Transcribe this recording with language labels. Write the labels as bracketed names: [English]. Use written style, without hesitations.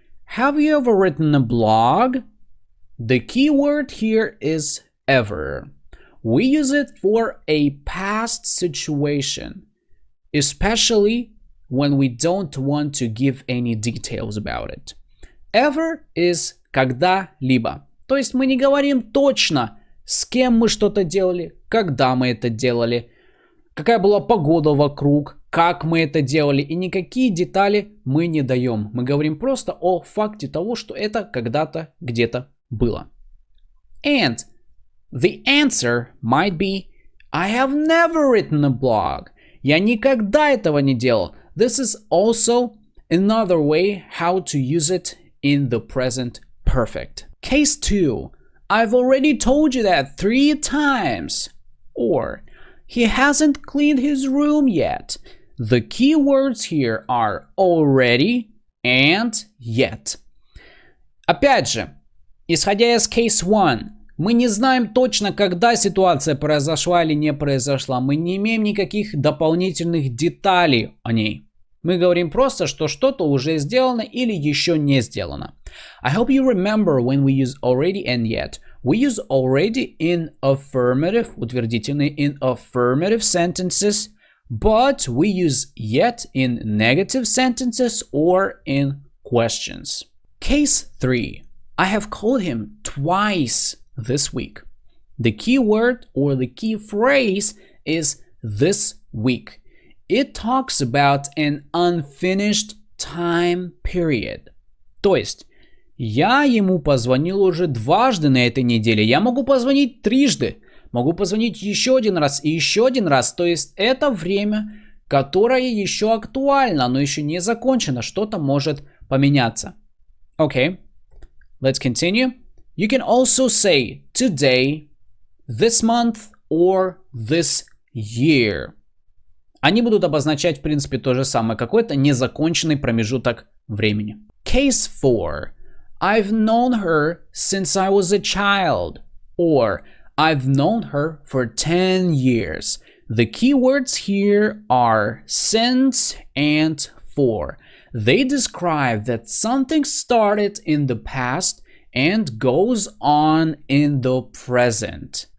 [English] Have you ever written a blog? The key word here is ever. We use it for a past situation, especially when we don't want to give any details about it. Ever is когда-либо. [Russian] То есть мы не говорим точно, с кем мы что-то делали, когда мы это делали, какая была погода вокруг, как мы это делали, и никакие детали мы не даем. Мы говорим просто о факте того, что это когда-то где-то было. [English] And the answer might be I have never written a blog. [Russian] Я никогда этого не делал. [English] This is also another way how to use it in the present perfect. Case 2. I've already told you that 3 times. Or he hasn't cleaned his room yet. The key words here are already and yet. [Russian] Опять же, исходя из case 1, мы не знаем точно, когда ситуация произошла или не произошла. Мы не имеем никаких дополнительных деталей о ней. Мы говорим просто, что что-то уже сделано или еще не сделано. [English] I hope you remember when we use already and yet. We use already in affirmative, утвердительные, in affirmative sentences, but we use yet in negative sentences or in questions. Case 3. I have called him twice this week. The key word or the key phrase is this week. It talks about an unfinished time period. [Russian] То есть, я ему позвонил уже дважды на этой неделе. Я могу позвонить трижды. Могу позвонить еще один раз и еще один раз. То есть, это время, которое еще актуально, но еще не закончено. Что-то может поменяться. [English] Okay, let's continue. You can also say today, this month, or this year. [Russian] Они будут обозначать, в принципе, то же самое. Какой-то незаконченный промежуток времени. [English] Case 4. I've known her since I was a child. Or I've known her for 10 years. The key words here are since and for. They describe that something started in the past and goes on in the present.